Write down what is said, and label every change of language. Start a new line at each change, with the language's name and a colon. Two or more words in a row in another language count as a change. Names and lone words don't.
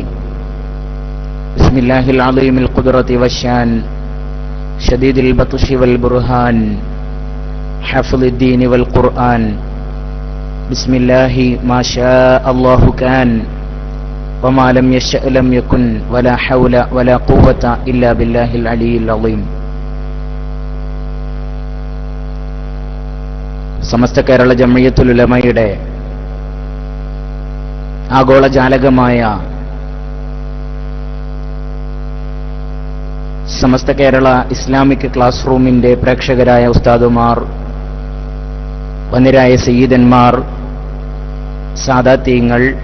Arabic: بسم الله العظيم القدرة والشان شديد البطش والبرهان حفظ الدين والقرآن. بسم الله ما شاء الله كان وما لم يشأ لم يكن ولا حول ولا قوة إلا بالله العلي العظيم.
Malayalam: സമസ്ത കേരള ജംഇയ്യത്തുൽ ഉലമയുടെ ആഗോള ജാലകമായ സമസ്ത കേരള ഇസ്ലാമിക് ക്ലാസ് റൂമിന്റെ പ്രേക്ഷകരായ ഉസ്താദുമാർ, വന്യരായ സയ്യിദന്മാർ, സാദാത്യങ്ങൾ,